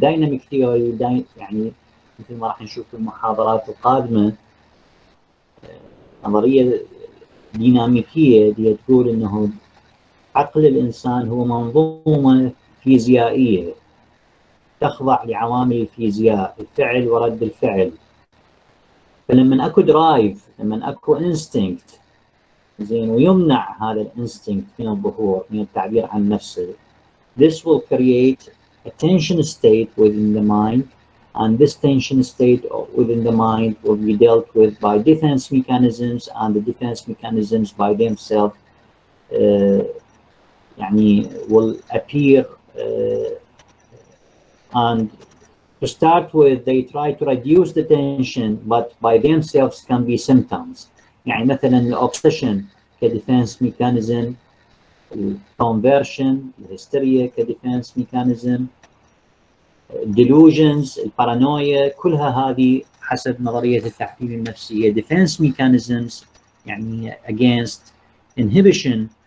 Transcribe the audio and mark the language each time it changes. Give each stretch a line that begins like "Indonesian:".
Arabic: dynamic theory يعني مثل ما راح نشوف في المحاضرات القادمة نظرية ديناميكية اللي تقول انه عقل الانسان هو منظومة فيزيائية تخضع لعوامل الفيزياء، الفعل ورد الفعل. فلما اكو درايف، لما اكو انستنكت زين ويمنع هذا الانستنكت من الظهور، من التعبير عن نفسه،
English: this will create a tension state within the mind, and this tension state within the mind will be dealt with by defense mechanisms, and the defense mechanisms by themselves
Arabic: يعني
English: will appear and to start with they try to reduce the tension, but by themselves can be symptoms.
Arabic: يعني مثلا الأوبسيشن كديفنس ميكانيزم، الكونفرشن، الهستيريا كديفنس ميكانيزم، delusions، البارانويا، كلها هذه حسب نظرية التحليل النفسية
English: defense mechanisms
Arabic: يعني
English: against inhibition